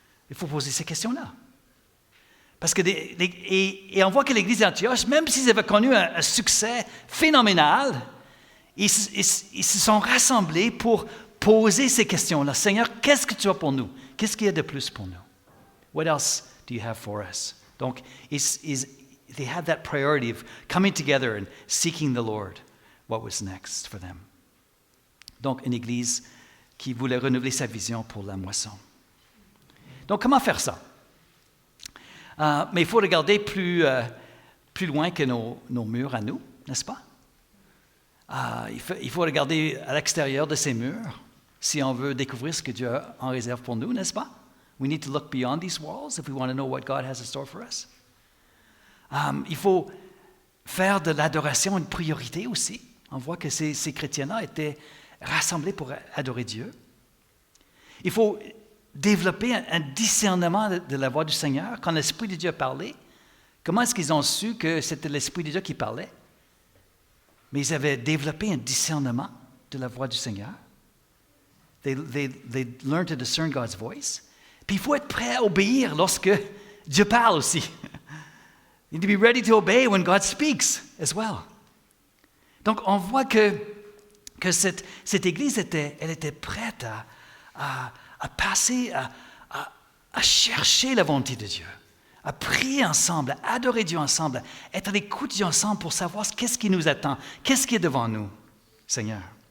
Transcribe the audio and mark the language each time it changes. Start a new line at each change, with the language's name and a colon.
French: Il faut poser ces questions-là. Parce que et on voit que l'Église d'Antioche, même s'ils avaient connu un succès phénoménal, ils se sont rassemblés pour poser ces questions-là. Seigneur, qu'est-ce que tu as pour nous? Qu'est-ce qu'il y a de plus pour nous?
English: What else do you have for us? Donc, they had that priority of coming together and seeking the Lord. What was next for them?
French: Donc, une Église qui voulait renouveler sa vision pour la moisson. Donc, comment faire ça? Mais il faut regarder plus loin que nos murs à nous, n'est-ce pas? Il faut regarder à l'extérieur de ces murs si on veut découvrir ce que Dieu a en réserve pour nous, n'est-ce pas?
English: We need to look beyond these walls if we want to know what God has in store for us.
French: Il faut faire de l'adoration une priorité aussi. On voit que ces chrétiens-là étaient rassemblés pour adorer Dieu. Il faut développer un discernement de la voix du Seigneur. Quand l'Esprit de Dieu parlait, comment est-ce qu'ils ont su que c'était l'Esprit de Dieu qui parlait? Mais ils avaient développé un discernement de la voix du Seigneur.
English: They learned to discern God's voice.
French: Puis il faut être prêt à obéir lorsque Dieu parle aussi.
English: You need to be ready to obey when God speaks as well.
French: Donc on voit que cette Église elle était prête à passer, à chercher la volonté de Dieu, à prier ensemble, à adorer Dieu ensemble, à être à l'écoute de Dieu ensemble pour savoir qu'est-ce qui nous attend, qu'est-ce qui est devant nous, Seigneur.